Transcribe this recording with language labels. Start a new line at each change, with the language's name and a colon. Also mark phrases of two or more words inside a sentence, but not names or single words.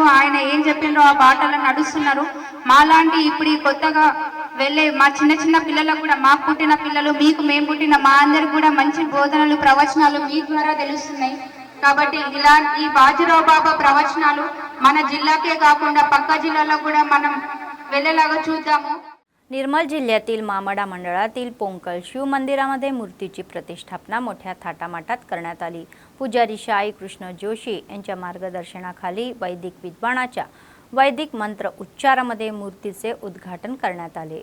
Telugu: ఆయన ఏం చెప్పిండ్రో ఆ బాటలో నడుస్తున్నారు. మాలాంటి ఇప్పుడు ఈ కొత్తగా వెళ్ళే మా చిన్న పిల్లలకు కూడా, మాకు పుట్టిన పిల్లలు, మీకు మేము పుట్టిన మా అందరికి కూడా మంచి బోధనలు, ప్రవచనాలు మీ ద్వారా తెలుస్తున్నాయి. కాబట్టి ఇలాంటి బాజీరావు बाबा ప్రవచనాలు మన జిల్లాకే కాకుండా పక్క జిల్లాలో కూడా మనం వెళ్ళేలాగా చూద్దాము.
Marathi: निर्मल जिल्ह्यातील मामडा मंडळातील पोंकल शिव मंदिरामध्ये मूर्तीची प्रतिष्ठापना मोठ्या थाटामाटात करण्यात आली. पुजारी शाई कृष्ण जोशी यांच्या मार्गदर्शनाखाली वैदिक विद्वानाच्या वैदिक मंत्र उच्चारामध्ये मूर्तीचे उद्घाटन करण्यात आले.